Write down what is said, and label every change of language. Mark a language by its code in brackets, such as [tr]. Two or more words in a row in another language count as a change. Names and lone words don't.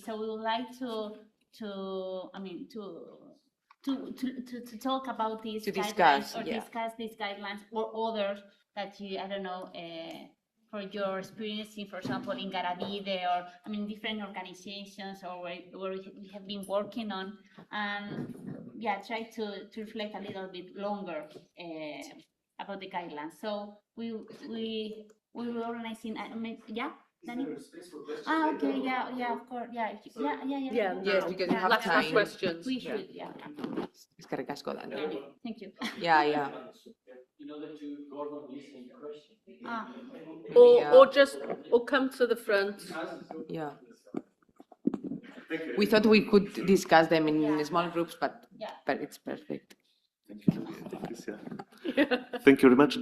[en] So we would like to talk about these guidelines, or discuss these guidelines or others that you, I don't know, for your experience in, for example, in Garavide, or I mean, different organizations, or where we have been working on, and yeah, try to reflect a little bit longer about the guidelines. So we were organizing. Yeah. Danny? Okay, yeah, of course, yeah. Yes, because we have time. Questions. We should, yeah. [eu] Eskerrik asko, Dani. [en] Thank you. Yeah. In order to Gòrdan listen question. Or come to the front. Yeah. We thought we could discuss them in small groups, but it's perfect. Thank you. Thank you very much.